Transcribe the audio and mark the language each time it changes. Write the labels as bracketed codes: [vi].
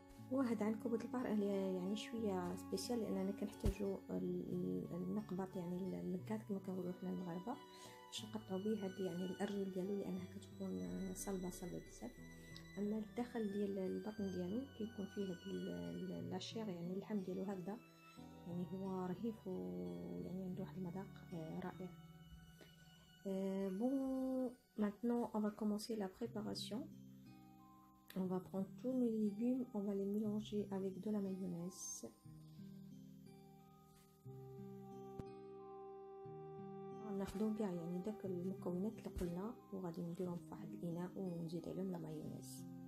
[ar] وهذا عن كبد البحر يعني شويه سبيسيال لاننا كنحتاجو النقبط يعني اللقات كما كنقولوا حنا المغاربه باش نقطعوا به هذه يعني الارجل ديالو لانها كتكون صلبه بزاف. اما الداخل ديال البطن ديالو كيكون فيه هاد لاشير يعني اللحم ديالو هكذا يعني هو رهيف ويعني عنده واحد المذاق رائع. [fr] Bon, maintenant on va commencer la préparation. On va prendre tous nos légumes, on va les mélanger avec de la mayonnaise. [ar] ناخدو كاع يعني داك المكونات اللي قلنا وغادي نديرهم في واحد الاناء ونزيد عليهم لا مايونيز.